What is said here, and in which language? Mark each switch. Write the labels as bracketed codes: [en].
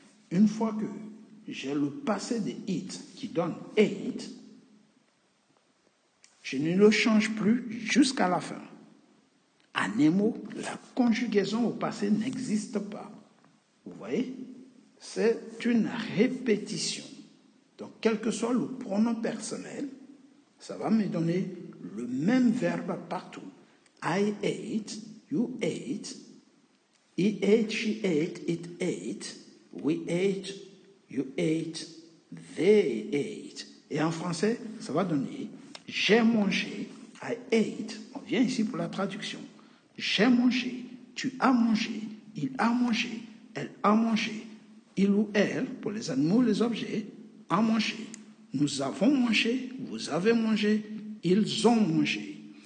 [fr] Une fois que j'ai le passé de eat qui donne ate, je ne le change plus jusqu'à la fin. À Nemo, la conjugaison au passé n'existe pas. Vous voyez? C'est une répétition. Donc, quel que soit le pronom personnel, ça va me donner le même verbe partout. [en] I ate, you ate, he ate, she ate, it ate, we ate, you ate, they ate. [fr] Et en français, ça va donner j'ai mangé, [en] I ate. [fr] On vient ici pour la traduction. J'ai mangé, tu as mangé, il a mangé, elle a mangé, il ou elle, pour les animaux, les objets, a mangé. Nous avons mangé, vous avez mangé, ils ont mangé.